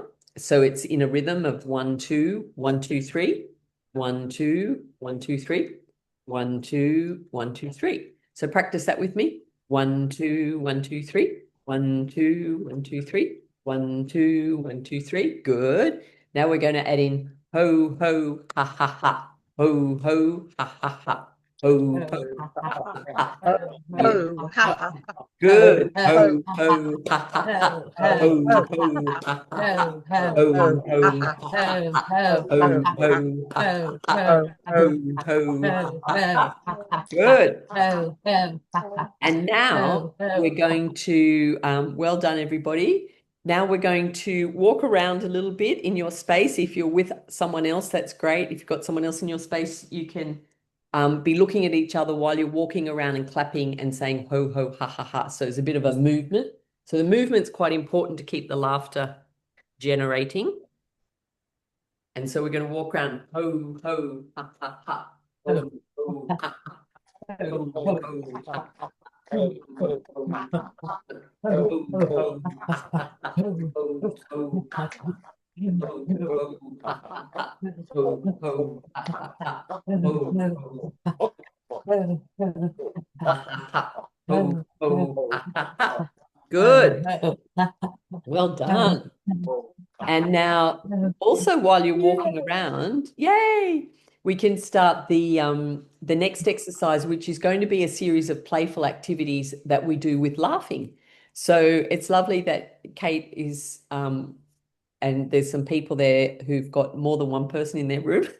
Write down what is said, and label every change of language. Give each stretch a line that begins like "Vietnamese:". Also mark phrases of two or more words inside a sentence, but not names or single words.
English: So it's in a rhythm of 1, 2, 1, 2, 3, 1, 2, 1, 2, 3, 1, 2, 1, 2, 3. So practice that with me. 1, 2, 1, 2, 3, 1, 2, 1, 2, 3, 1, 2, 1, 2, 3. Good. Now we're going to add in ho, ho, ha, ha, ha. Ho, ho, ha, ha, ha. Ho, ho, ha, ha, ha. Oh, ha, ha, ha. Good. Oh, Ho, ho, ha, ha, ha. Ho, ho, ha, ha, ha. Ho, oh, ha, ho, ha, ha, ha. ha, ha. Ho, Oh, ha, ho, ha, ha, ha. oh, oh, Ho, ho, ha, ha, ha. Good. And now we're going to, well done, everybody. Now we're going to walk around a little bit in your space. If you're with someone else, that's great. If you've got someone else in your space, you can be looking at each other while you're walking around and clapping and saying ho, ho, ha, ha, ha. So there's a bit of a movement. So the movement's quite important to keep the laughter generating. And so we're going to walk around ho, ho, ha, ha, ha. Ho, ho, ha, ha. Ho, ho, ha, ha. Ho, ho, ha, ha. Ho, ho, ha, ha, ha. Ho, ho, ha, ha. Ho, ho, ha, ha, ha. Ho, ho, ha, ha, ha. Ho, ho, ha, ha, ha. Ho, ho, ha, ha, ha. Good. Well done. And now, also while you're walking around, yay, we can start the next exercise, which is going to be a series of playful activities that we do with laughing. So it's lovely that Kate is, and there's some people there who've got more than one person in their room.